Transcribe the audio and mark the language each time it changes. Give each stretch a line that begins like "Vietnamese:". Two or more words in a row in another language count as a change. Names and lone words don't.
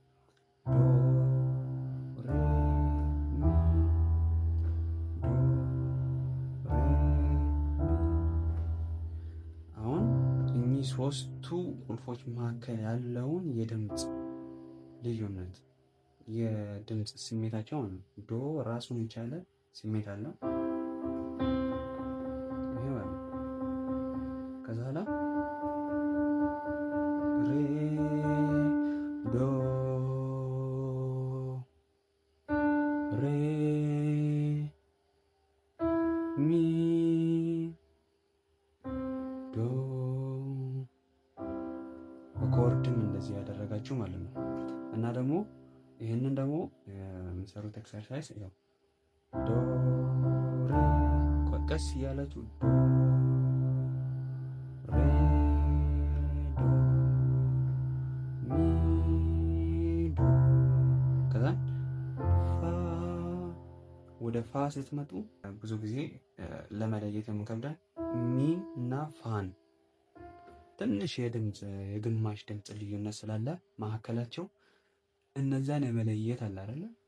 Amharic: አሁን እኚህ ሶስቱ ቁልፎች መካከል ያለውን የድምፅ ልዩነት የድምፅ ስሜታቸው ነው። ዶ ራሱን የቻለ ስሜት አለው። ይሄ ማለት ከዛ ላ ሬ ዶ ሬ ሚ ዶ በኮርድም እንደዚህ ያደረጋችሁ ማለት ነው። እና ደግሞ ይህንን ደግሞ የምሰሩት ኤክሰርሳይዝ ያው ዶ ሬ ቀስ እያላችሁ ዶ ሬ ዶ ሚ ዶ ከዛ ፋ ወደ ፋ ስትመጡ ብዙ ጊዜ ለመለየት የምንከብደን ሚ እና ፋን ትንሽ የግማሽ ድምፅ ልዩነት ስላለ መካከላቸው እነዛን የመለየት አለ አይደለ?